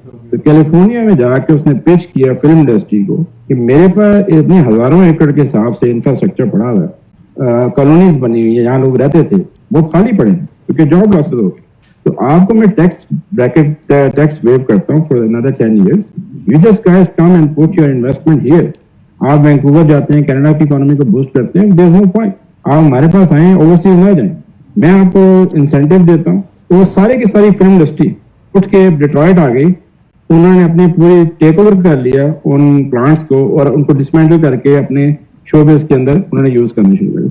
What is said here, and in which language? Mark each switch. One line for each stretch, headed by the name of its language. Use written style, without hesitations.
Urdu: تو کیلیفورنیا میں جا کے اس نے پیچ کیا فلم انڈسٹری کو کہ میرے پاس اتنے ہزاروں ایکڑ کے حساب سے انفراسٹرکچر پڑا ہوا ہے, کالونیز بنی ہوئی ہے, یہاں لوگ رہتے تھے, وہ خالی پڑے ہیں کیونکہ جاب لاسز ہو گئے. تو آپ کو میں ٹیکس بریکٹ ٹیکس ویو کرتا ہوں
English: For another 10 years. You just guys come and put your investment here.
Urdu: آپ وینکوور جاتے ہیں, کینیڈا کی اکانومی کو بوسٹ کرتے ہیں,
English: there is no point.
Urdu: آپ ہمارے پاس آئیں, اوورسیز نہ جائیں, میں آپ کو انسینٹیو دیتا ہوں. تو وہ سارے کی ساری فلم انڈسٹری اٹھ کے ڈیٹرائٹ آ گئی, انہوں نے اپنے پورے ٹیک اوور کر لیا ان پلانٹس کو اور ان کو ڈسمینٹل کر کے اپنے شو بیس کے اندر انہوں نے یوز کرنا شروع کیا.